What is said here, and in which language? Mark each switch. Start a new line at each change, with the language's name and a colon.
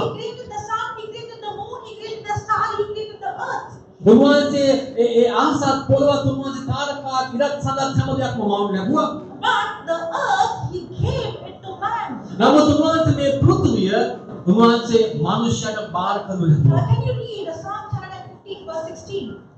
English: He created the sun, He created the moon, He created the star, He created the earth.
Sinhala: උන්වහන්සේ ඒ ආසත් පොළවත් උන්වහන්සේ තාරකා ඉරත් සඳත් හැම දෙයක්ම මවනු ලැබුවා.
English: But the earth, He gave it to man.
Sinhala: නමුත් උන්වහන්සේ මේ පෘථිවිය උන්වහන්සේ මනුෂ්‍යයට බාර කරනු ලැබුවා.
English: Can you read Psalm 115 verse 16?